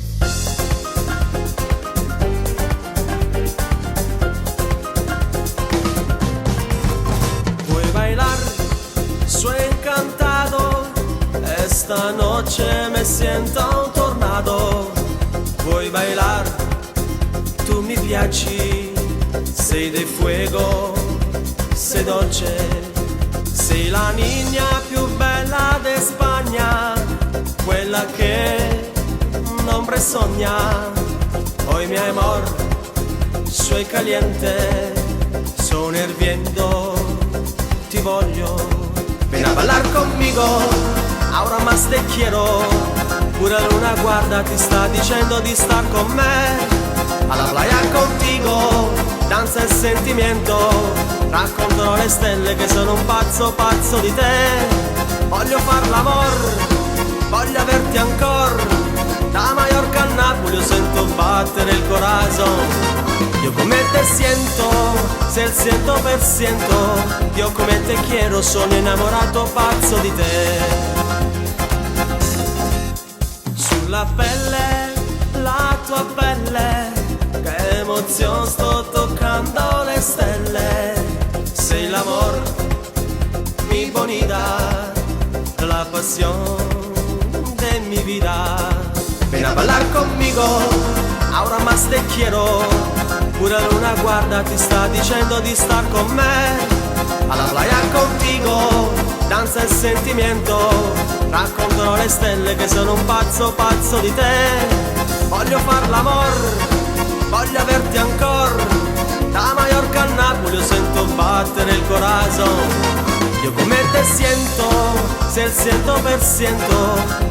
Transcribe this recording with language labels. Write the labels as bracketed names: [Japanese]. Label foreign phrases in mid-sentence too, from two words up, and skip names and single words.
[Spanish] Voy a bailar, soy encantado. Esta noche me siento un tornado. Voy a bailar, [Italian] tu mi piaci. Sei di fuego, sei dolce. Sei la niña più bella de Spagna, quella che un hombre sogna. [Spanish] Hoy mi amor, soy caliente, [Italian] sono hirviendo, ti voglio. [Spanish] Ven a bailar conmigo, ahora más te quiero. [Italian] Pura luna guarda ti sta dicendo di star con me. [Spanish] Alla playa contigo, [Italian] danza e sentimento. Raccontano le stelle che sono un pazzo di te. Voglio far l'amor, voglio averti ancora. Da Mallorca a Napoli io sento battere il corazon. Io come te siento, se il 100%. Io come te quiero, sono innamorato pazzo di te. Sulla pelle, la tua pelle, che emozione, sto toccando le stelle. Sei l'amor, [Spanish] mi bonita, la pasión de mi vida. Ven a bailar conmigo, ahora más te quiero. [Italian] Pura luna guarda ti sta dicendo di star con me. [Spanish] Alla playa contigo, [Italian] danza e sentimento. Raccontano le stelle che sono un pazzo di te. Voglio far l'amor, voglio averti ancora. Da Mallorca a Napoli io sento battere il corazon. Io come te siento, se il 100%.